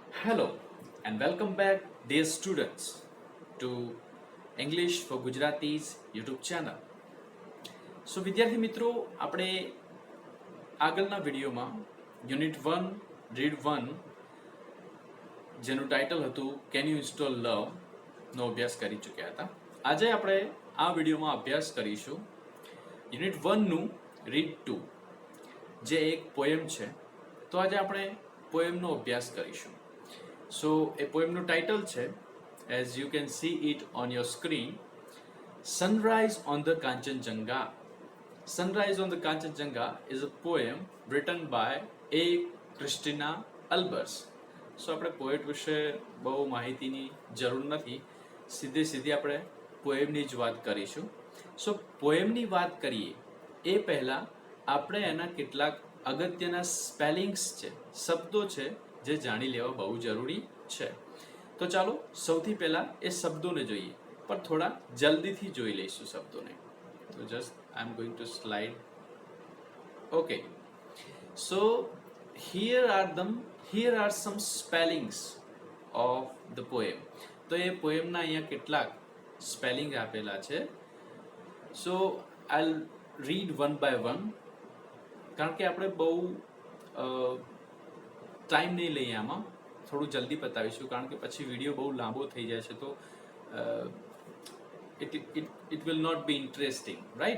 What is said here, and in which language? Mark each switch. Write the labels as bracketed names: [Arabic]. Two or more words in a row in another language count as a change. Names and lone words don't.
[English] Hello and welcome back, dear students, to English for Gujaratis YouTube channel. [Gujarati] So વિદ્યાર્થી મિત્રો, આપણે આગળના વિડીયોમાં યુનિટ 1 રીડ 1 જેનું ટાઇટલ હતું કેન યુ ઇન્સ્ટોલ લવ નો અભ્યાસ કરી ચૂક્યા હતા. આજે આપણે આ વિડીયોમાં અભ્યાસ કરીશું યુનિટ 1 નું રીડ 2 જે એક પોએમ છે. તો આજે આપણે પોએમનો અભ્યાસ કરીશું. [English] So a poemનું title છે, as you can see it on your screen, Sunrise on the Kanchenjunga. Sunrise on the Kanchenjunga is a poem written by A. Christina Albers. [Gujarati] So આપણે પોએટ વિશે બહુ માહિતીની જરૂર નથી, સીધી આપણે પોએમની જ વાત કરીશું. સો પોએમની વાત કરીએ એ પહેલાં આપણે એના કેટલાક અગત્યના સ્પેલિંગ્સ છે, શબ્દો છે જે જાણી લેવા બહુ જરૂરી છે. તો ચાલો સૌથી પહેલા એ શબ્દોને જોઈએ, પણ થોડા જલ્દીથી જોઈ લઈશું શબ્દોને. [English] તો just I am going to slide. Okay, so here are some spellings of the poem. [Gujarati] તો એ પોએમના અહીંયા કેટલાક સ્પેલિંગ આપેલા છે. [English] so I'll read one by one, [Gujarati] કારણ કે આપણે બહુ ટાઈમ નહીં લઈએ, આમાં થોડું જલ્દી પતાવીશું, કારણ કે પછી વિડીયો બહુ લાંબો થઈ જાય છે, તો [English] it will not be interesting, right?